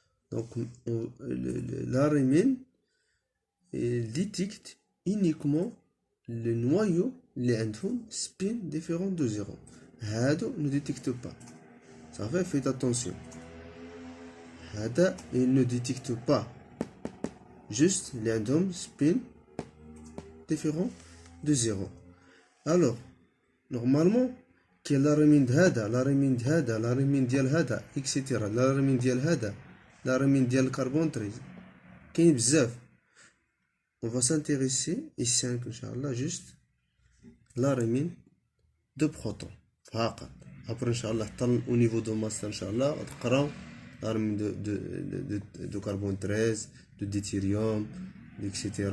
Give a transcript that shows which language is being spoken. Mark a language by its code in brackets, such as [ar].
[fr] Donc l'ARMN détecte uniquement le noyau [ar] اللي عندهم [fr] spin différent de 0. [ar] هادو [fr] ne détecte pas. Ça fait, faites attention. [ar] هذا [fr] il ne détecte pas. Juste [ar] اللي عندهم [fr] spin différent de 0. [ar] Alors normalement كاين لارمين هذا لارمين هذا لارمين ديال هذا اكسيتيرا لارمين ديال هذا لارمين ديال الكربون 13 كاين بزاف. [fr] On va s'intéresser ici inchallah juste لارمين de proton [ar] فقط. [fr] Après inchallah au niveau de masse inchallah [ar] تقراو [fr] لارمين de carbone 13 de deutérium etc.